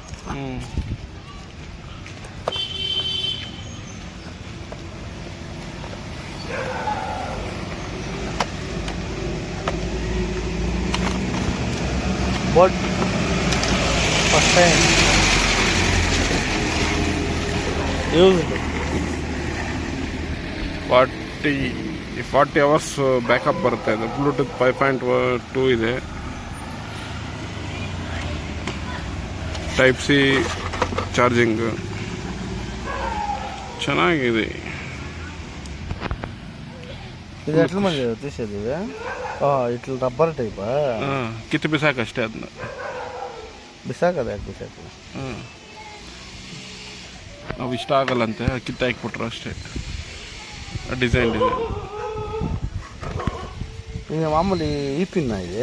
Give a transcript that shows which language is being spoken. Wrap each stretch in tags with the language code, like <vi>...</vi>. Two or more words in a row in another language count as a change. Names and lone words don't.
<en>boAt first time used.</en> <kn>40</kn> <en>hours backup</en> <kn>ಬರುತ್ತೆ. ಇದು ಬ್ಲೂಟೂತ್ 5.2 ಇದೆ.</kn> <en>Type C charging</en> <kn>ಚೆನ್ನಾಗಿದೆ. ಇದು ಎಟ್ಲ ಮಂದಿ</kn> <te>తీసేది ఇట్లా రబ్బర్ టైపా?</te> <kn>ಕಿತ್ತು ಬಿಸಾಕಷ್ಟೇ ಅದನ್ನ. ಬಿಸಾಕದ ಯಾಕೆ ಬಿಸಾಕ? ನಾವು ಇಷ್ಟ ಆಗಲ್ಲಂತೆ ಕಿತ್ತು ಹಾಕ್ಬಿಟ್ರು ಅಷ್ಟೇ. ಡಿಸೈನ್ ಈಗ ಮಾಮೂಲಿ ಈ ಪಿನ್ ಇದೆ,</kn>